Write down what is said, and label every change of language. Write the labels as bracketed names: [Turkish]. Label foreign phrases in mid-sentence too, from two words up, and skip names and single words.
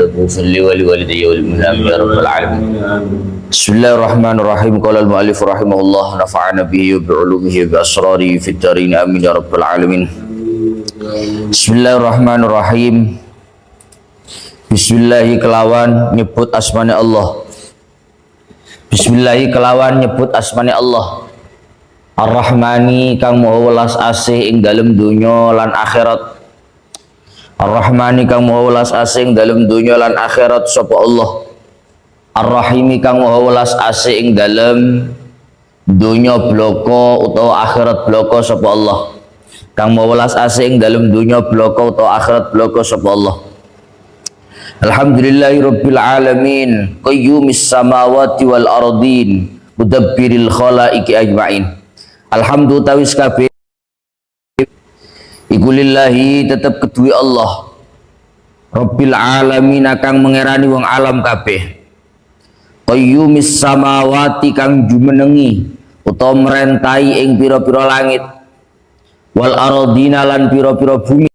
[Arabic] اغفر لي ولوالدي وللمؤمنين يا رب العالمين. بسم الله الرحمن الرحيم. قال المؤلف رحمه الله نفعنا به وبعلومه وبأسراره في الدارين آمين يا رب العالمين. بسم الله الرحمن الرحيم. [Javanese] Bismillahi kelawan nyebut asmane Allah. Bismillahi kelawan nyebut asmane Allah. Ar-Rahmani kang maha welas asih ing dalem donya lan akhirat. Ar-Rahmani kang maha welas asih ing dalem donya lan akhirat sapa Allah. Ar-Rahimi kang maha welas asih ing dalem donya bloko utawa akhirat bloko sapa Allah. Kang maha welas asih ing dalem donya bloko utawa akhirat bloko sapa Allah. [Arabic] الحمد لله رب العالمين قيوم السماوات والأرضين مدبر الخلائق أجمعين. [Javanese] Alhamdulillah tawis kabeh iku lillahi tetep kedue Allah [Arabic] رب العالمين [Javanese] kang mengerani wong alam kabeh. [Arabic] قيوم السماوات [Javanese] kang jumenengi utawa mrentai ing pira-pira langit [Arabic] والأرضين [Javanese] lan pira-pira bumi.